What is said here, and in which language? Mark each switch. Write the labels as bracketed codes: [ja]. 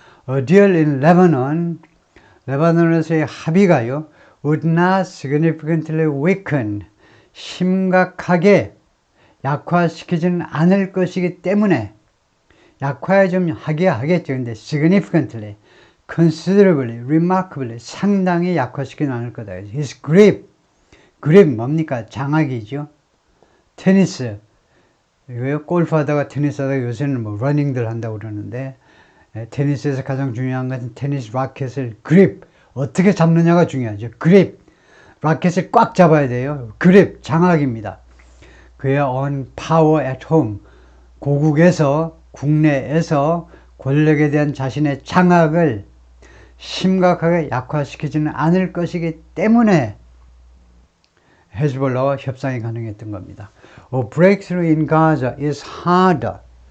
[en] A deal in Lebanon, [ko] 레바논에서의 합의가요 [en] would not significantly weaken, [ko] 심각하게 약화시키지는 않을 것이기 때문에 약화에 좀 하겠죠. 근데 [en] significantly, considerably, remarkably, [ko] 상당히 약화시키지는 않을 거다. [en] His grip, grip [ko] 뭡니까? 장악이죠. 테니스, 이거요 골프하다가 테니스하다가 요새는 뭐 러닝들 한다고 그러는데 테니스에서 가장 중요한 것은 테니스 라켓을 그립, 어떻게 잡느냐가 중요하죠. 그립, 라켓을 꽉 잡아야 돼요. 그립, 장악입니다. 그야 [en] on power at home, [ko] 고국에서, 국내에서 권력에 대한 자신의 장악을 심각하게 약화시키지는 않을 것이기 때문에 헤즈볼라와 협상이 가능했던 겁니다. [en] A breakthrough in Gaza is harder.